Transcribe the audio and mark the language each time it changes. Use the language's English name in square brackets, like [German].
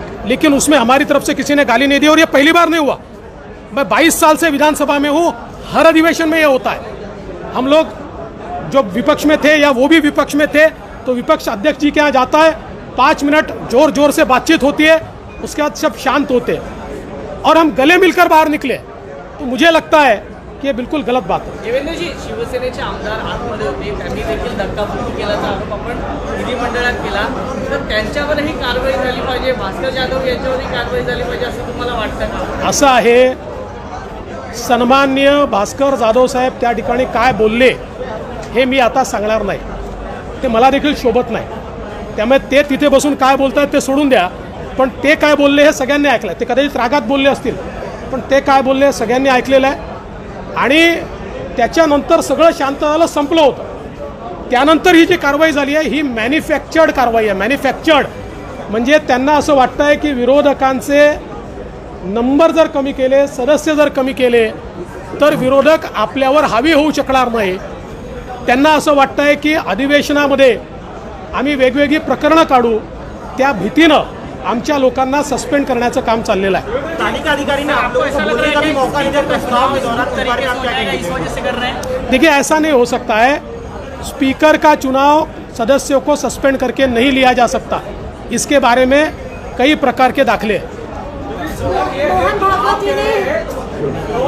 [Hindi] लेकिन उसमें हमारी तरफ से किसी ने गाली नहीं दी, और ये पहली बार नहीं हुआ। मैं 22 साल से विधानसभा में हूँ, हर अधिवेशन में ये होता है। हम लोग जो विपक्ष में थे या वो भी विपक्ष में थे, तो विपक्ष अध्यक्ष जी के यहाँ जाता है, 5 मिनट जोर जोर से बातचीत होती है, उसके बाद सब शांत होते हैं और हम गले मिलकर बाहर निकले। तो मुझे लगता है की [Marathi] हे बिलकुल गलत बात आहे। देवेंद्रजी, शिवसेनेचे आमदार आतमध्ये होते, त्यांनी देखील धक्काबुक्की केल्याचा आरोप आपण विधिमंडळात केला, तर त्यांच्यावरही कारवाई झाली पाहिजे, भास्कर जाधव यांच्यावरही कारवाई झाली पाहिजे असं तुम्हाला वाटतं का? असं आहे, सन्माननीय भास्कर जाधव साहेब त्या ठिकाणी काय बोलले हे मी आता सांगणार नाही, ते मला देखील शोभत नाही। त्यामुळे ते तिथे बसून काय बोलतात ते सोडून द्या, पण ते काय बोलले हे सगळ्यांनी ऐकलं। ते कदाचित रागात बोलले असतील, पण ते काय बोलले हे सगळ्यांनी ऐकलेलं आहे आणि त्याच्यानंतर सगळं शांत झालं, संपलं होतं। त्यानंतर ही जी कारवाई झाली आहे ही मॅन्युफॅक्चर्ड कारवाई आहे। मॅन्युफॅक्चर्ड म्हणजे त्यांना असं वाटतं आहे की विरोधकांचे नंबर जर कमी केले, सदस्य जर कमी केले, तर विरोधक आपल्यावर हावी होऊ शकणार नाही। त्यांना असं वाटतं आहे की अधिवेशनामध्ये आम्ही वेगवेगळी प्रकरणं काढू, त्या भीतीनं आमच्या लोकांना सस्पेंड करण्याचं काम चाललेलं आहे। [Hindi] तालिका अधिकारी ने आप लोगों को बोलने का भी मौका नहीं दिया, प्रस्ताव के दौरान इस बारे में आप क्या कहेंगे? इस वजह से कर रहे हैं। देखिए, ऐसा नहीं हो सकता है। स्पीकर का चुनाव सदस्यों को सस्पेंड करके नहीं लिया जा सकता, इसके बारे में कई प्रकार के दाखले हैं। मोहन भागवत जी ने